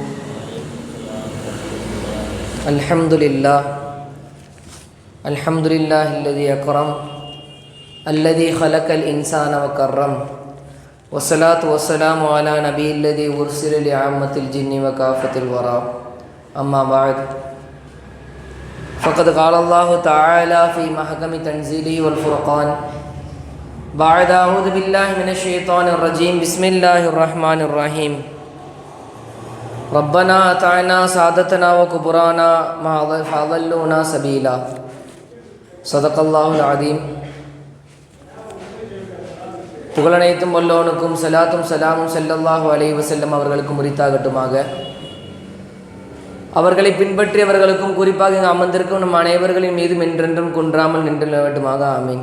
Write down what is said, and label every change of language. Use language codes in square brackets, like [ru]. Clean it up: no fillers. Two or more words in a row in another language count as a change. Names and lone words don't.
[ar] الحمد لله الذي أكرم الذي خلق الإنسان وكرم والصلاة والسلام على النبي الذي أرسل لعامة الجن وكافة الورى. أما بعد. فقد قال الله تعالى في محكم تنزيله والفرقان بعد أعوذ بالله من الشيطان الرجيم بسم الله الرحمن الرحيم ربنا أطعنا سادتنا وكبرانا ما فأضلونا سبيلا صدق الله العظيم. [ta] புகழனைத்தும் வல்லோனுக்கும் சலாத்தும் சலாமும் [ar] صلى الله عليه وسلم [ta] அவர்களுக்கும் உரித்தாகட்டுமாக. அவர்களை பின்பற்றி அவர்களுக்கும் குறிப்பாக இங்கு அமர்ந்திருக்கும் நம் அனைவர்களின் மீதும் என்றென்றும் குன்றாமல் நின்று நிலவட்டுமாக. ஆமீன்.